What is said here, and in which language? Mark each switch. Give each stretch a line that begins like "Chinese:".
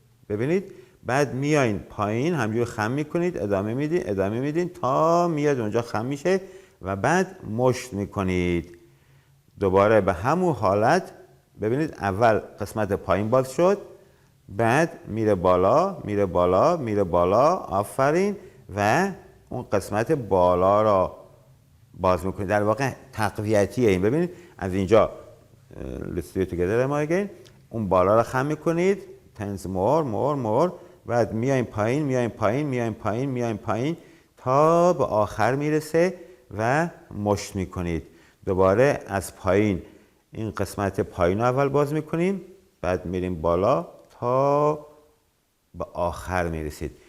Persian: ببینید بعد میایین پایین همجوری خم میکنید، ادامه میدین تا میاد اونجا خم میشه و بعد مشت میکنید. دوباره به همون حالت ببینید اول قسمت پایین باز شد، بعد میره بالا، آفرین، و اون قسمت بالا را باز میکنید. در واقع تقویتیه این. ببینید از اینجا
English: let's do it together again.
Persian: اون بالا را خم میکنید
English: tense more
Persian: بعد میایم پایین تا به آخر میرسه و مشت میکنید. دوباره از پایین این قسمت پایین رو اول باز میکنیم، بعد میریم بالا تا به آخر میرسید.